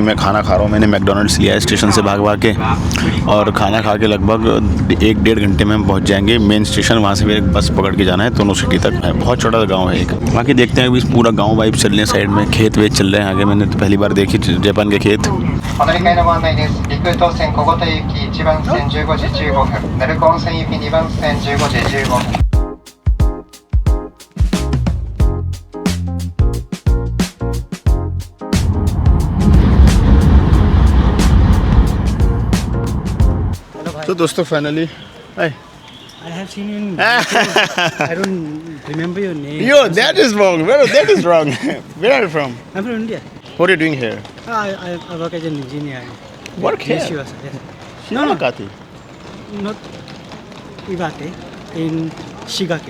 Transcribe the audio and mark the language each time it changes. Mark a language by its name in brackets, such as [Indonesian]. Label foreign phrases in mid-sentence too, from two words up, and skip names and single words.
[Hindi] ये तो अभी मैं खाना खा रहा हूँ. मैंने मैकडोनल्ड्स लिया है स्टेशन से भाग के. और खाना खा के लगभग 1-1.5 घंटे में हम पहुंच जाएंगे मेन स्टेशन। वहाँ से फिर एक बस पकड़ के जाना है टोनो सिटी तक। है बहुत छोटा सा गांव है एक। बाकी देखते हैं अभी पूरा गांव वाइब चल रहे हैं, साइड में खेत वेत चल रहे हैं आगे। मैंने तो पहली बार देखी जापान के खेत। [Japanese] お乗り換えのご案内です。陸東線小言行き1番線15時15分、鳴子温泉行き2番線15時15分。 [Hindi] तो दोस्तों फाइनली [English] I have seen you in YouTube. I don't remember your name. Yo, that is wrong. That is wrong. Where are you from? I'm from India. What are you doing here? I work as an engineer. Work here? Yes, yes. Shimakati. Not Iwate, in Shigake.